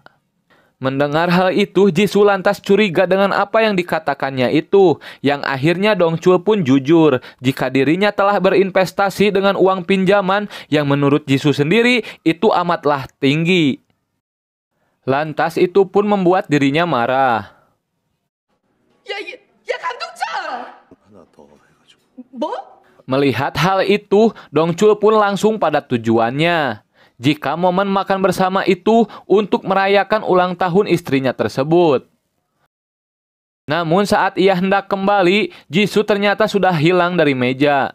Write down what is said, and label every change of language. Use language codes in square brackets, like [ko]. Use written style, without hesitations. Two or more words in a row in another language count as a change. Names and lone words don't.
[id] Mendengar hal itu, Jisoo lantas curiga dengan apa yang dikatakannya itu, yang akhirnya Dongchul pun jujur jika dirinya telah berinvestasi dengan uang pinjaman yang menurut Jisoo sendiri itu amatlah tinggi. Lantas itu pun membuat dirinya marah. [ko] 야, 감독장! 하나 더 해가지고. 뭐? [id] Melihat hal itu, Dongchul pun langsung pada tujuannya. Jika momen makan bersama itu untuk merayakan ulang tahun istrinya tersebut. Namun saat ia hendak kembali, Jisoo ternyata sudah hilang dari meja.